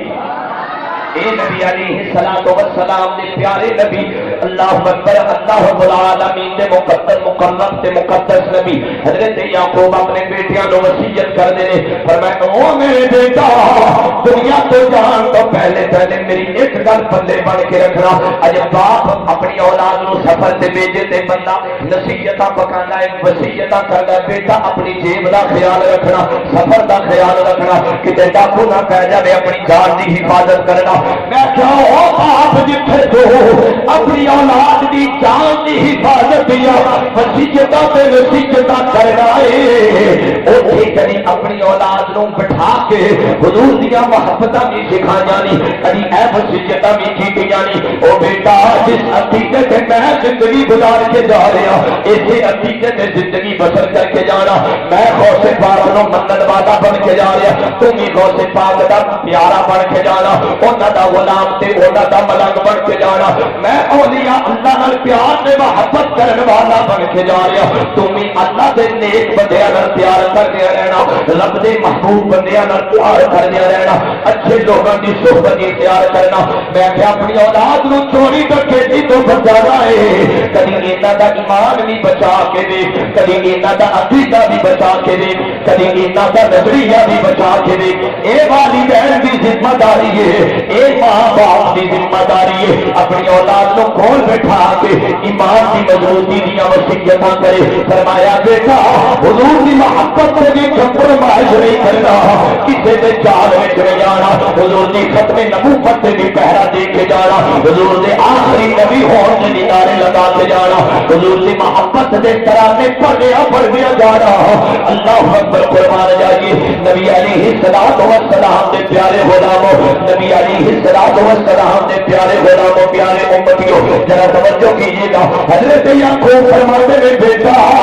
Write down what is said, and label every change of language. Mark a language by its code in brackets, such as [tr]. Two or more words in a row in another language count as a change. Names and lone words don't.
[pa] اے نبی [ar] علیہ الصلوۃ والسلام [pa] دے پیارے نبی [ar] اللہ اکبر اللہ رب العالمین [pa] دے مقدس مقرب تے مقدس نبی حضرت یعقوب اپنے بیٹیاں نو وصیت کر دے فرمایا او میرے بیٹا دنیا تو جان تو پہلے میری ایک گل پلے بن کے رکھنا اج باپ اپنی اولاد نو سفر تے بھیجے تے بندہ نصیحتاں پکاندا ہے وصیتاں کردا ہے بیٹا اپنی جیب دا خیال رکھنا سفر دا خیال رکھنا کتے ڈاکو نہ پہ جائے اپنی جان دی حفاظت کرنا میں کیا او باپ جتھے تو اپنی اولاد دی جان دی حفاظت یا وصیتاں تے وصیتاں کرنا ہے اوتھے کدی اپنی اولاد نو بٹھا کے حضور دیاں محبتاں بھی سکھائیاں نہیں کدی اے وصیتاں بھی کیتیاں نہیں او بیٹا جس عقیدے تے میں زندگی گزار کے جا رہا اسی عقیدے تے زندگی بسر کر کے جانا میں غوث پاک نو منن والا بن کے جا رہا تم بھی غوث پاک دا پیارا بن کے جانا انہاں دا غلام تے انہاں دا ملنگ بن کے جانا میں اولیاء اللہ نال پیار تے محبت کرن والا بن کے جا رہا تم بھی اللہ دے نیک بندیاں نال پیار کردے رہنا رب دے محبوب بندیاں نال پیار کردے رہنا اچھے لوگاں دی صحبت اختیار کرنا میں کہ اپنی اولاد نو چوری ڈکیتی تو بچانا ہے کدی انہاں دا ایمان بھی بچا کے دے کدی انہاں دا عقیدہ بھی بچا کے دے کدی انہاں دا نظریہ بھی بچا کے دے اے والدین دی ذمہ داری ہے اے ماں باپ دی ذمہ داری ہے اپنی اولاد نو کول بٹھا کے ایمان دی مضبوطی دیاں وصیتاں کرے فرمایا بیٹا حضور دی محبت سے بھی کمپرومائز نہیں کرنا کسی دے چال وچ نہیں جانا حضور دی ختم نبوت تے بھی پہرا دے کے جانا حضور دے آخری نبی ہون دے نعرے لگا کے جانا حضور دی محبت دے ترانے پڑھیا جانا [ar] اللہ اکبر [pa] قربان جائیے نبی [ar] علیہ الصلوۃ والسلام [pa] دے پیارے غلاموں نبی [ar] علیہ الصلوۃ والسلام [pa] دے پیارے غلاموں پیارے امتیوں [ur] ذرا توجہ کیجیے گا حضرت یعقوب فرماتے ہیں [pa] بیٹا